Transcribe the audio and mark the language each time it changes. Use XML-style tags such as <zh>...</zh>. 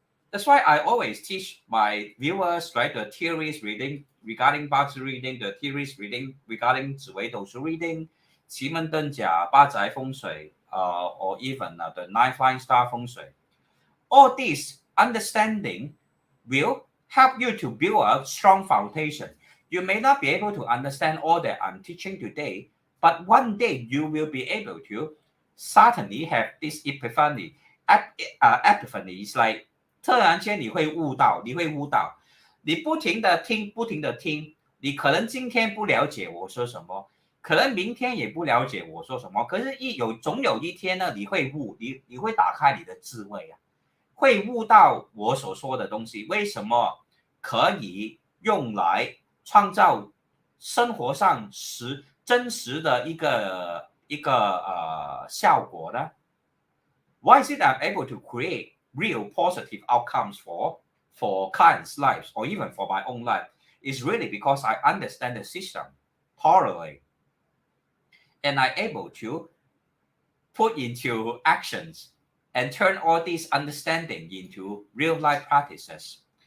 <en>That's why I always teach my viewers, right, the theories reading regarding Bazi reading, the theories reading regarding Zi Wei Dou Shu reading, Qi Men Dun Jia, Bazi Feng Shui, or even the Nine Flying Star Feng Shui. All this understanding will help you to build a strong foundation. You may not be able to understand all that I'm teaching today, but one day you will be able to certainly have this epiphany. Epiphany is like</en> <zh>突然间你会悟到，你不停的听，你可能今天不了解我说什么，可能明天也不了解我说什么，可是总有一天呢，你会悟，你会打开你的智慧啊，会悟到我所说的东西为什么可以用来创造生活上真实的一个效果呢？</zh> <en>Why is it I'm able to create real positive outcomes for clients' lives or even for my own life? Is really because I understand the system thoroughly and I'm able to put into actions and turn all this understanding into real life practices.</en>